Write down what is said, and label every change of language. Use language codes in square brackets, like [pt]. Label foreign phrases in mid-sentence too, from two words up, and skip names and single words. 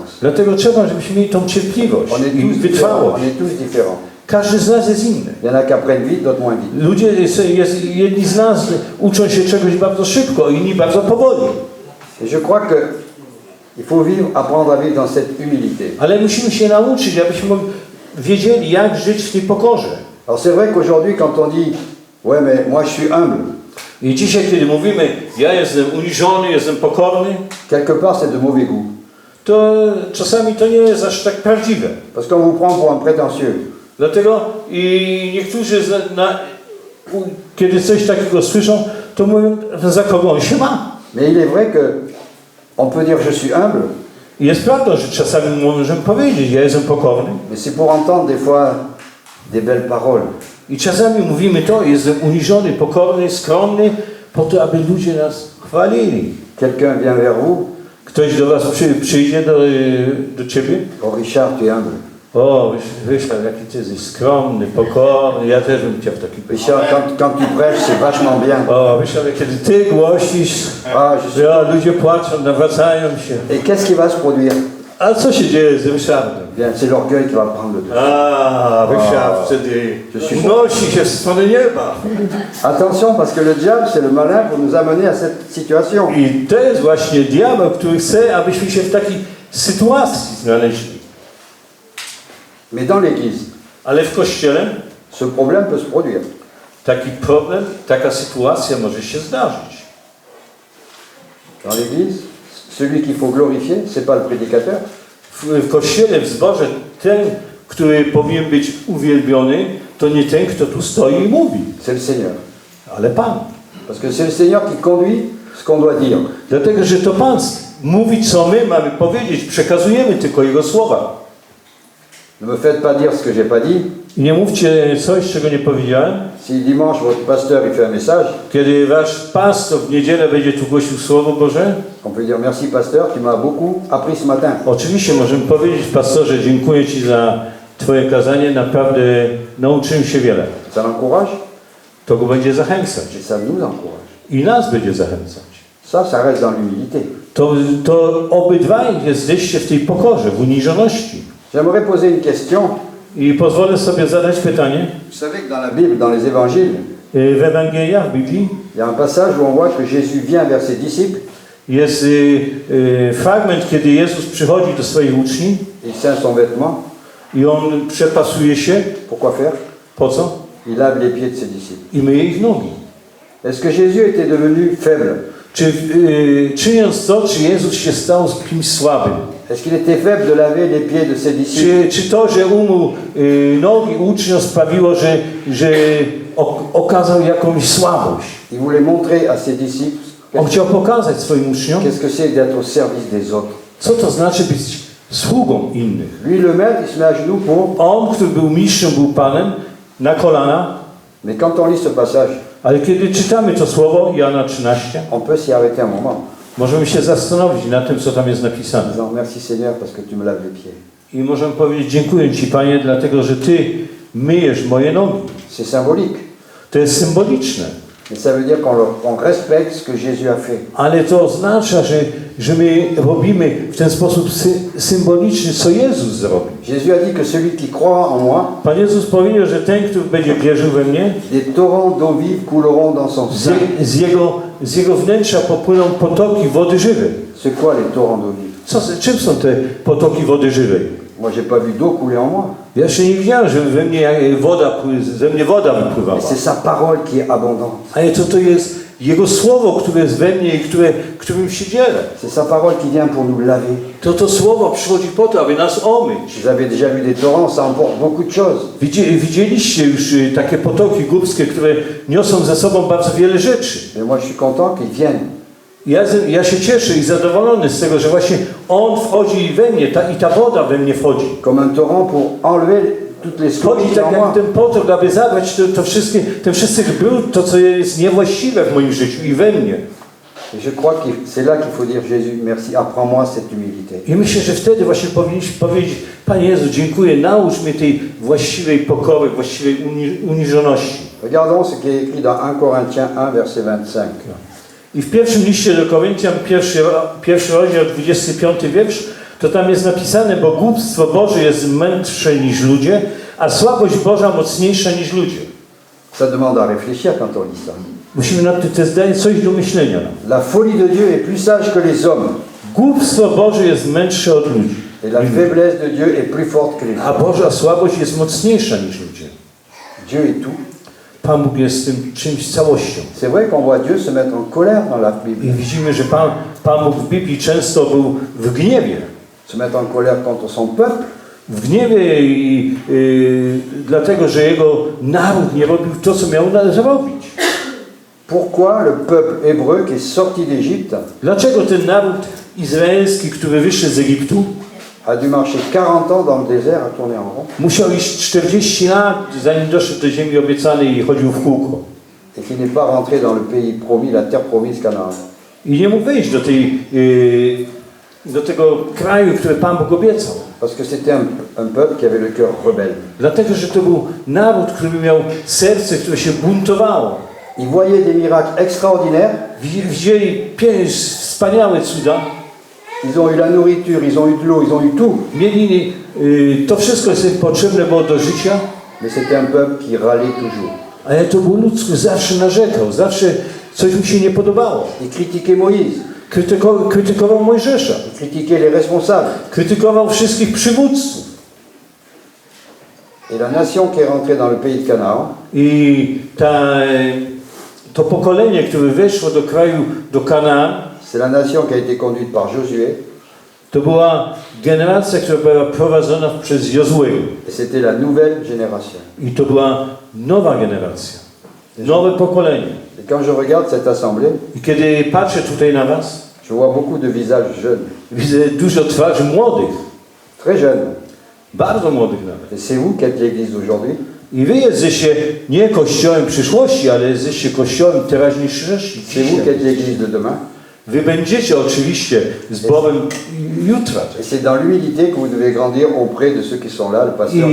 [pl] Dlatego trzeba, żebyśmy mieli tą cierpliwość [fr] On est [pl] i [fr] tous différents. [pl] wytrwałość. [fr] On est tous différents. [pl] Każdy z nas jest inny. [fr] Il y en a qui apprennent vite, d'autres moins vite. [pl] Ludzie, jedni z nas uczą się czegoś bardzo szybko, inni bardzo powoli. [fr] Et je crois que il faut vivre, apprendre à vivre dans cette humilité. [pl] Ale musimy się nauczyć, abyśmy wiedzieli, jak żyć w tej pokorze. [fr] Alors c'est vrai qu'aujourd'hui, quand on dit « Ouais, mais moi je suis humble », [pl] I dzisiaj, kiedy mówimy, ja jestem uniżony, jestem pokorny, [fr] quelque part c'est de mauvais goût. [pl] to czasami to nie jest aż tak prawdziwe. [fr] Parce qu'on vous prend pour un prétentieux. [pl] Dlatego i niektórzy, kiedy coś takiego słyszą, to mówią, za kogo on się ma. [fr] Mais il est vrai que on peut dire « je suis humble », [pl] I jest prawdą, że czasami możemy powiedzieć, ja jestem pokorny. [fr] mais c'est pour entendre des fois des belles paroles. [pl] I czasami mówimy to, jestem uniżony, pokorny, skromny, po to, aby ludzie nas chwalili. [fr] Quelqu'un vient vers vous, [pl] Ktoś do was przyjdzie do ciebie. [fr] « Oh Richard, tu es humble ». [pl] O, Ryszard, jaki ty jesteś skromny, pokorny, ja też bym chciał taki pokorny. [fr] Richard, quand tu prêches, c'est vachement bien. [pl] O, Ryszard, kiedy ty głosisz, [fr] Ah, je suis... [pl] ja, ludzie płaczą, nawracają się. [fr] Et qu'est-ce qui va se produire? [pl] A co się dzieje z Ryszardem? [fr] Bien, c'est l'orgueil qui va prendre le dessus. [pl] A, Ryszard wtedy unosi się w stronę nieba. [fr] Attention, parce que le diable, c'est le malin pour nous amener à cette situation. [pl] I to jest właśnie diabeł, który chce, abyśmy się w takiej sytuacji znaleźli. [fr] Mais dans l'Église, [pl] Ale w Kościele [fr] ce problème peut se produire. [pl] taki problem, taka sytuacja może się zdarzyć. [fr] Dans l'Église, celui qu'il faut glorifier, c'est pas le prédicateur, [pl] W Kościele, w zborze, ten, który powinien być uwielbiony, to nie ten, kto tu stoi i mówi, [fr] c'est le Seigneur. [pl] ale Pan. [fr] Parce que c'est le Seigneur qui conduit ce qu'on doit dire. [pl] Dlatego, że to Pan mówi, co my mamy powiedzieć, przekazujemy tylko Jego słowa. [fr] Ne me faites pas dire ce que j'ai pas dit. [pl] I nie mówcie coś, czego nie powiedziałem. [fr] Si dimanche votre pasteur il fait un message, [pl] Kiedy wasz pastor w niedzielę będzie tu głosił Słowo Boże, [fr] on peut dire merci pasteur, tu m'as beaucoup appris ce matin. [pl] oczywiście możemy powiedzieć, pastorze, dziękuję Ci za Twoje kazanie, naprawdę nauczyłem się wiele. [fr] Ça l'encourage [pl] To go będzie zachęcać [fr] et ça nous encourage. [pl] i nas będzie zachęcać. [fr] Ça reste dans l'humilité. [pl] To obydwaj jesteście w tej pokorze, w uniżoności. [fr] J'aimerais poser une question. [pl] I pozwolę sobie zadać pytanie. [fr] Vous savez que dans la Bible, dans les évangiles, [pl] W Ewangeliach, w Biblii [fr] il y a un passage où on voit que Jésus vient vers ses disciples, [pl] jest fragment, kiedy Jezus przychodzi do swoich uczniów [fr] il ceint son vêtement. [pl] i On przepasuje się. [fr] Pourquoi faire? [pl] Po co? [fr] Il lave les pieds de ses disciples. [pl] I myje ich nogi. [fr] Est-ce que Jésus était devenu faible? [pl] Czy czyniąc to, czy Jezus się stał kimś słabym? [fr] Est-ce qu'il était faible de laver les pieds de ses disciples? [pl] Czy to, że umył nogi uczniom sprawiło, że okazał jakąś słabość? [fr] Il voulait montrer à ses disciples [pl] On chciał pokazać swoim uczniom, [fr] qu'est-ce que c'est d'être au service des autres. [pl] co to znaczy być sługą innych. [fr] Lui, le maître, il se met à genoux pour... [pl] On, który był mistrzem, był Panem, na kolana, [fr] Mais quand on lit ce passage, [pl] ale kiedy czytamy to słowo, Jana 13, [fr] on peut s'y arrêter un moment. [pl] możemy się zastanowić nad tym, co tam jest [fr] En [pl] napisane. [fr] disant merci Seigneur parce que tu me laves les pieds. [pl] I możemy powiedzieć, dziękuję Ci, Panie, dlatego, że Ty myjesz moje nogi. [fr] C'est symbolique. [pl] To jest symboliczne. [fr] Mais ça veut dire qu'on respecte ce que Jésus a fait. [pl] Ale to oznacza, że my robimy w ten sposób symboliczny, co Jezus zrobił. [fr] Jésus a dit que celui qui croira en moi, [pl] Pan Jezus powiedział, że ten, który będzie wierzył we mnie, [fr] des torrents d'eau vive couleront dans son sein. [pl] z jego wnętrza popłyną potoki wody żywej. [fr] C'est quoi les torrents d'eau vive? [pl] Czym są te potoki wody żywej? [fr] Moi, j'ai pas vu d'eau couler en moi. [pl] Ja jeszcze nie widziałem, że ze mnie woda wypływała. [fr] Mais c'est sa parole qui est abondante. [pl] Ale to jest Jego Słowo, które jest we mnie i którym się dzielę. [fr] C'est sa parole qui vient pour nous laver. [pl] To Słowo przychodzi po to, aby nas omyć. [fr] Vous avez déjà vu des torrents, ça emporte beaucoup de choses. [pl] Widzieliście już takie potoki górskie, które niosą ze sobą bardzo wiele rzeczy. [fr] Mais moi, je suis content qu'ils viennent. [pl] Ja się cieszę i zadowolony z tego, że właśnie On wchodzi we mnie i ta woda we mnie wchodzi. [fr] Comme un torrent pour enlever toutes les [pl] Wchodzi [fr] scories [pl] tak [fr] en [pl] jak [fr] moi. [pl] ten potok, aby zabrać ten wszystkich brud, to co jest niewłaściwe w moim życiu i we mnie. [fr] Et je crois que c'est là qu'il faut dire Jésus, merci, apprends-moi cette humilité. [pl] I myślę, że wtedy właśnie powinniśmy powiedzieć: Panie Jezu, dziękuję, naucz mnie tej właściwej pokory, właściwej uniżoności. [fr] Regardons ce qui est écrit dans 1 Corinthiens 1, verset 25. [pl] I w pierwszym liście do Koryntian, pierwszy rozdział, 25 wiersz, to tam jest napisane: bo głupstwo Boże jest mędrsze niż ludzie, a słabość Boża mocniejsza niż ludzie. [fr] Ça demande à réfléchir quand on lit ça. [pl] Musimy nad tym, to zdaje coś do myślenia. [fr] La folie de Dieu est plus sage que les hommes. [pl] Głupstwo Boże jest mędrsze od ludzi. [fr] Et la faiblesse de Dieu est plus forte que les [pl] A [fr] hommes. [pl] Boża słabość jest mocniejsza niż ludzie. [fr] Dieu est tout. [pl] Pan Bóg jest tym czymś całością. [fr] C'est vrai qu'on voit Dieu se mettre en colère dans la Bible. [pl] I widzimy, że Pan Bóg w Biblii często był w gniewie. [fr] Se mettre en colère contre son peuple. [pl] W gniewie dlatego, że jego naród nie robił to, co miał zrobić. [fr] Pourquoi le peuple hébreu qui est sorti d'Égypte [pl] Dlaczego ten naród izraelski, który wyszedł z Egiptu, [fr] a dû marcher 40 ans dans le désert à tourner en rond [pl] musiał iść 40 lat, zanim doszedł do ziemi obiecanej i chodził w kółko. [fr] et qui n'est pas rentré dans le pays promis, la terre promise Canaan? [pl] I nie mógł wejść do tego kraju, który Pan Bóg obiecał. [fr] Parce que c'était un peuple qui avait le cœur rebelle. [pl] Dlatego, że to był naród, który miał serce, które się buntowało. [fr] Ils voyaient des miracles extraordinaires. [pl] Widzieli wspaniałe cuda. [fr] Ils ont eu la nourriture, ils ont eu de l'eau, ils ont eu tout. [pl] Mieli to wszystko, co im potrzebne było do życia. [fr] Mais c'était un peuple qui râlait toujours. [pl] Ale to był lud, który zawsze narzekał, zawsze coś mu się nie podobało. [fr] Il critiquait Moïse. [pl] Krytykował Mojżesza. [fr] Il critiquait les responsables. [pl] Krytykował wszystkich przywódców. [fr] Et la nation qui est rentrée dans le pays de Canaan, [pl] I to pokolenie, które weszło do kraju, do Kanaan, [fr] c'est la nation qui a été conduite par Josué. [pl] to była generacja, która była prowadzona przez Jozłego. [fr] Et c'était la nouvelle génération. [pl] I to była nowa generacja, nowe pokolenie. [fr] Et quand je regarde cette assemblée, [pl] I kiedy patrzę tutaj na was, [fr] je vois beaucoup de visages jeunes, [pl] widzę dużo twarzy młodych, [fr] très jeunes. [pl] bardzo młodych nawet. [fr] Et c'est vous qui êtes l'Église d'aujourd'hui. [pl] I wy jesteście nie kościołem przyszłości, ale jesteście kościołem teraźniejszości. [fr] C'est vous qui êtes l'Église de demain. [pl] Wy będziecie oczywiście zborem jutra. [fr] Et c'est dans l'humilité que vous devez grandir auprès de ceux qui sont là, le pasteur,